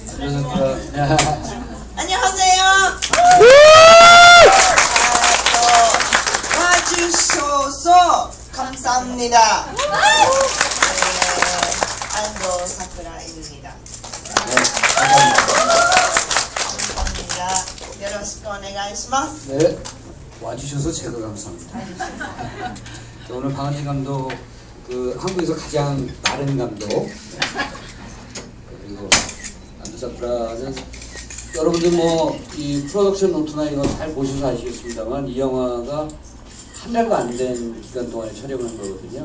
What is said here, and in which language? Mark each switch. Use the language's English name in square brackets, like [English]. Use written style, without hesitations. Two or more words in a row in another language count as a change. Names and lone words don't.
[Korean] 안녕하세요. 와주셔서 감사합니다. 안도 사쿠라입니다. 감사합니다. [Japanese] よろしくお願いします. [Korean] 네. 와주셔서 제가 감사합니다. 오늘 강한진 감독, 한국에서 가장 빠른 감독, 그리고 안도사쿠라는 여러분들 이 프로덕션 노트나 이거 잘 보셔서 아시겠습니다만, 이 영화가 한 달도 안 된 기간 동안에 촬영을 한 거거든요.